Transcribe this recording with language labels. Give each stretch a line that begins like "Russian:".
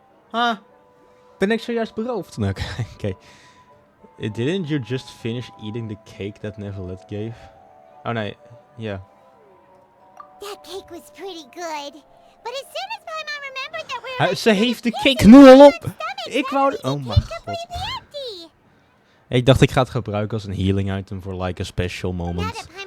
Dutch: Ah, ben ik zojuist beroofd? Nou, oké.
English: Didn't you just finish eating the cake that Neuvilette gave?
Dutch: Oh nee, yeah.
English: That cake was pretty good. But as soon as my mom remembered that we were...
Dutch: Ze heeft de cake nu al op! Ik wou... Oh mijn god. Ik dacht ik ga het gebruiken als een healing item voor like
English: a special moment.